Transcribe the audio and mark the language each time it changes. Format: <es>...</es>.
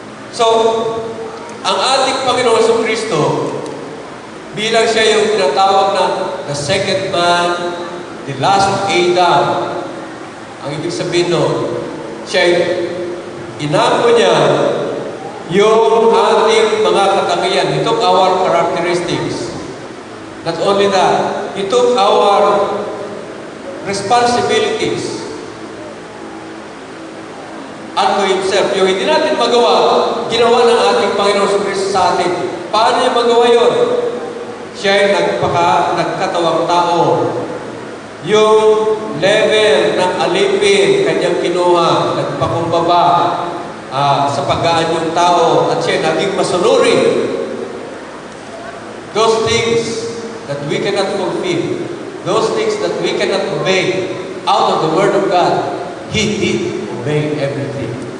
<tl>So, ang ating Panginoon Hesus Kristo, bilang siya yung tinatawag na</tl> <en>the second man, the last Adam,</en> <tl>ang ibig sabihin nun, siya inako niya yung ating mga katangian.</tl> <en>He took our characteristics. Not only that, He took our responsibilities unto Himself.</en> <tl>Yung hindi natin magawa, ginawa ng ating Panginoon Hesus Kristo sa atin. Paano niya magawa yun? Siya ay nagkatawang tao. Yung level ng alipin, kanyang kinuha, nagpakumbaba sa paggaan yung tao, at siya naging masunuri.</tl> <en>Those things that we cannot fulfill, those things that we cannot obey out of the Word of God, He did obey everything.</en>